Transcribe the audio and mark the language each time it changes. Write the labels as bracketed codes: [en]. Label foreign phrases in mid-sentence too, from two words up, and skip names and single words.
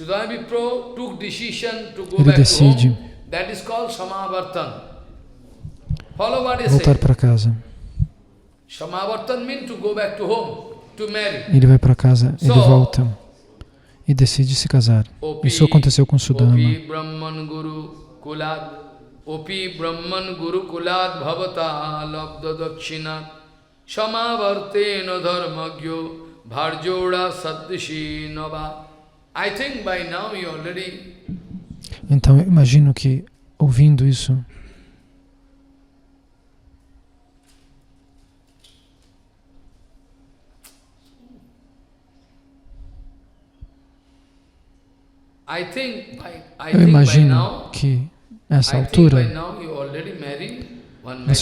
[pt] Ele decide voltar para casa. Ele vai para casa, ele volta e decide se casar. Isso aconteceu com Sudama. [sa] Opi Brahman Guru Kulad Bhavata Labda Dakshina Shamavartena Dharmagyo Bharjoda Saddishi Nava. [en] I think by now you already. [pt] Então eu imagino que ouvindo isso, eu imagino que nessa altura você